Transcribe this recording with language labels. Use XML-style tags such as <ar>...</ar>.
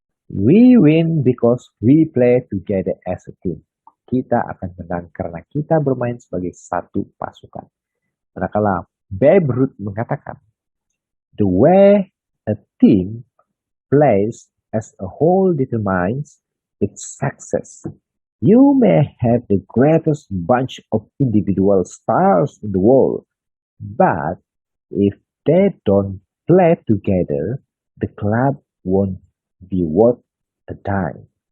<en>We win because we play together as a team.</en> <id>Kita akan menang karena kita bermain sebagai satu pasukan. Manakala Babe Ruth mengatakan,</id> <en>the way a team plays as a whole determines its success. You may have the greatest bunch of individual stars in the world, but if they don't play together, the club won't be worth a dime.</en>